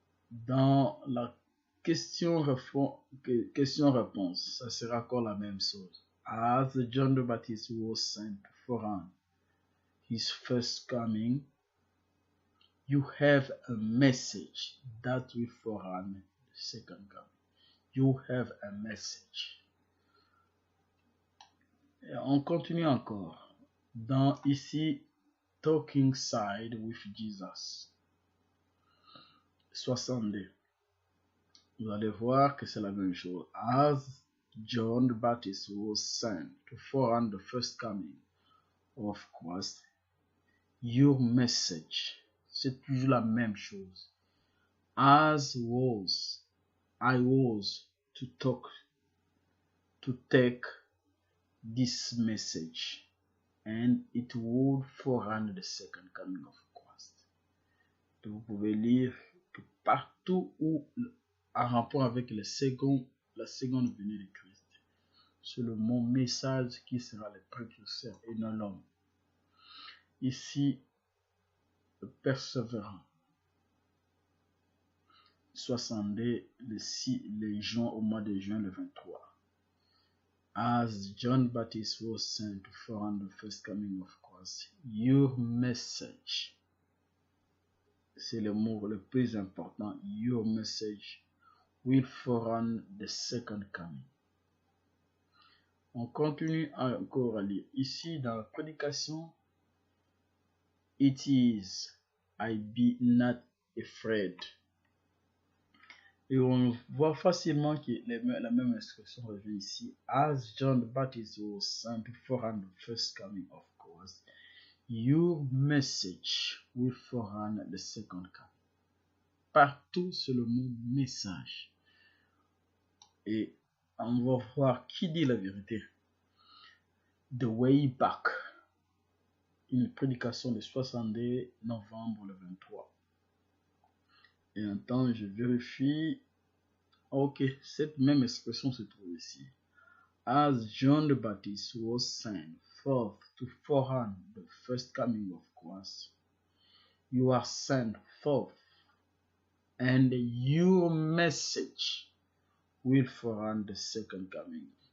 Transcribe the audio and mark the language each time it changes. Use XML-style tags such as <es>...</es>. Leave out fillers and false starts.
<fr>Dans la question-réponse, ça sera encore la même chose.</fr> <en>As John the Baptist was sent to forerun his first coming, you have a message that will forerun the second coming. You have a message.</en> <fr>Et on continue encore. Dans ici, Talking Side with Jesus. 62. Vous allez voir que c'est la même chose.</fr> <en>As John the Baptist was sent to forerun the first coming of Christ, your message,</en> <fr>c'est toujours la même chose.</fr> <en>As was, I was to take this message, and it would forerun the second coming of Christ.</en> <fr>Donc, vous pouvez lire que partout où, en rapport avec la seconde venue de Christ, c'est le mot message qui sera le précurseur et non l'homme. Ici, le persévérant. 62, les juin, au mois de juin le 23.</fr> <en>As John Baptist was sent to forerun the first coming of Christ, your message,</en> <fr>c'est le mot le plus important,</fr> <en>your message will forerun the second coming.</en> <fr>On continue encore à lire. Ici, dans la prédication, it is, I be not afraid. Et on voit facilement que la même instruction revient ici.</fr> <en>As John the Baptist was sent to forerun the first coming of Christ, your message will forerun the second coming.</en> <fr>Partout, c'est le mot message. Et on va voir qui dit la vérité. The Way Back. Une prédication de 62 novembre le 23. Et un temps, je vérifie. Ok, cette même expression se trouve ici.</fr> <en>As John the Baptist was sent forth to forerun the first coming of Christ, you are sent forth, and your message will forerun the second coming.</en>